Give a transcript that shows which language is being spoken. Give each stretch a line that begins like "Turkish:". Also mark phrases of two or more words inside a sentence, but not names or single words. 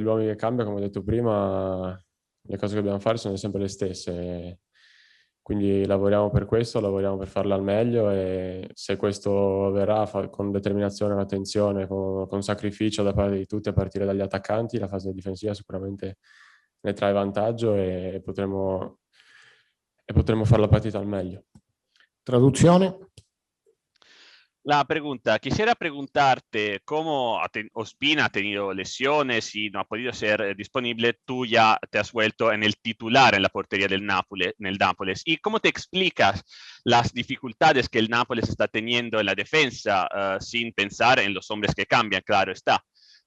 Italian: uomini che cambia, come ho detto prima, le cose che dobbiamo fare sono sempre le stesse, quindi lavoriamo per questo, lavoriamo per farle al meglio e se questo avverrà con determinazione, con attenzione, con sacrificio da parte di tutti a partire dagli attaccanti, la fase difensiva sicuramente ne trae vantaggio e potremo fare la partita al meglio. Traduzione.
Spanish: La pregunta, quisiera preguntarte cómo Ospina ha tenido lesiones y no ha podido ser disponible, tú ya te has vuelto en el titular en la portería del Nápoles. ¿Y cómo te explicas las dificultades que el Nápoles está teniendo en la defensa sin pensar en los hombres que cambian, claro está?